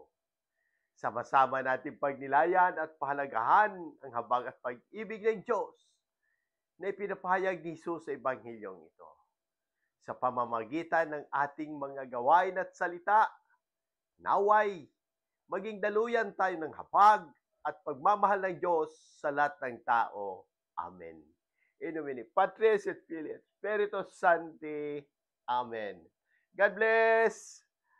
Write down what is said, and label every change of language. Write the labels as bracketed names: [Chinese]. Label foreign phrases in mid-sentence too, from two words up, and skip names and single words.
[Filipino] Sama-sama natin pagnilayan at pahalagahan ang habag at pag-ibig ng Diyos na ipinapahayag ni Jesus sa Ebanghilyong ito. Sa pamamagitan ng ating mga gawain at salita, naway, maging daluyan tayo ng hapag at pagmamahal ng Diyos sa lahat ng tao. Amen. [Latin] In nomine Patris et Filii et Spiritus Sancti. [English] Amen. God bless!